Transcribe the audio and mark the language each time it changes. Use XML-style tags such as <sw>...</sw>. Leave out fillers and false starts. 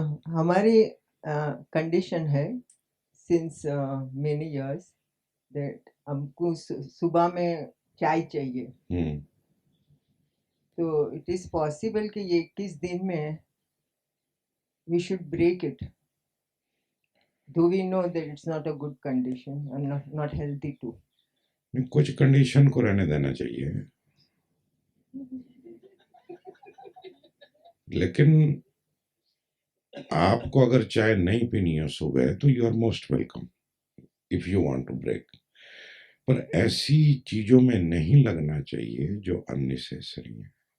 <hi>हमारी कंडीशन है</hi> <en>since many years that</en> <hi>हमको सुबह में चाय चाहिए। तो</hi> <en>it is possible</en> <hi>कि ये 21 दिन में</hi> <en>we should break it, though we know that it's not a good condition and not healthy too.</en> <hi>कुछ कंडीशन को रहने देना चाहिए, लेकिन आपको अगर चाय नहीं पीनी है सुबह तो</hi> <en>you are most welcome if you want to break,</en> <hi>पर ऐसी चीजों में नहीं लगना चाहिए जो अननेसेसरी है।</hi>